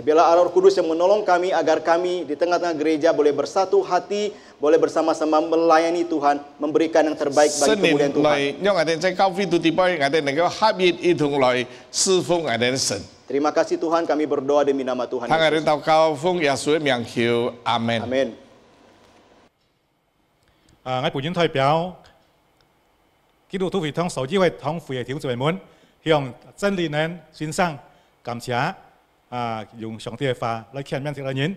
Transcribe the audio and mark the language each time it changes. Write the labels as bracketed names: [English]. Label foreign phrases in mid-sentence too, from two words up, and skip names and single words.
[Indonesian] Biarlah arah Roh Kudus yang menolong kami agar kami di tengah-tengah gereja boleh bersatu hati, boleh bersama-sama melayani Tuhan, memberikan yang terbaik [Cantonese] 聖 [Indonesian] bagi kemuliaan [Cantonese] 靈 [Indonesian] Tuhan. [Cantonese] 來，讓我哋在教會度地位，我哋能夠合一一同來侍奉我哋嘅神。 [Indonesian] Terima kasih Tuhan, kami berdoa demi nama Tuhan [Cantonese] 聽我哋 [Indonesian] Yesus. [Cantonese] 禱告，奉耶穌嘅名求，阿門。 [Indonesian] Amin. [Cantonese] 我本人代表基督徒會堂受機會堂會嘅弟兄姊妹們，向真理人先生感謝用上帝嘅話來勸勉這個人。